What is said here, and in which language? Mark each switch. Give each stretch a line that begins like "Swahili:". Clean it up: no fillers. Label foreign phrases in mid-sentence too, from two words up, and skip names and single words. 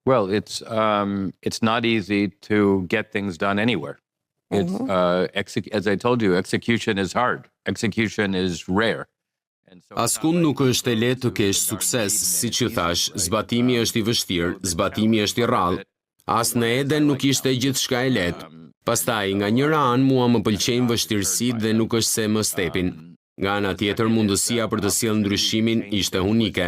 English: Well, it's not easy to get things done anywhere. It's as I told you, execution is hard. Execution is rare.
Albanian: Askund nuk është e lehtë të kesh sukses, siç që thash, zbatimi është i vështirë, zbatimi është i rrallë. As në Eden nuk ishte gjithçka e lehtë. Pastaj, nga njëra anë mua më pëlqejnë vështirësitë dhe nuk është se më stepin. Nga ana tjetër, mundësia për të sjellë ndryshimin ishte unike.